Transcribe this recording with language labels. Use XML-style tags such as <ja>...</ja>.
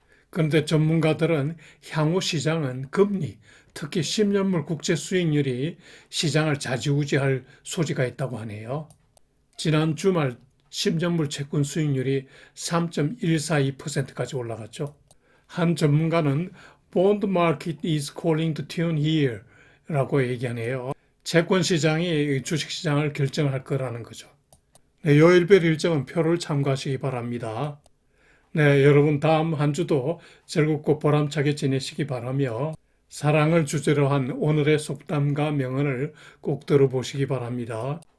<ko>그런데 전문가들은 향후 시장은 금리, 특히 10년물 국채 수익률이 시장을 좌지우지할 소지가 있다고 하네요. 지난 주말 10년물 채권 수익률이 3.142%까지 올라갔죠. 한 전문가는</ko> <en>Bond market is calling to tune here</en> <ko>라고 얘기하네요. 채권 시장이 주식 시장을 결정할 거라는 거죠. 네, 요일별 일정은 표를 참고하시기 바랍니다. 네, 여러분 다음 한 주도 즐겁고 보람차게 지내시기 바라며 사랑을 주제로 한 오늘의 속담과 명언을 꼭 들어보시기 바랍니다.</ko>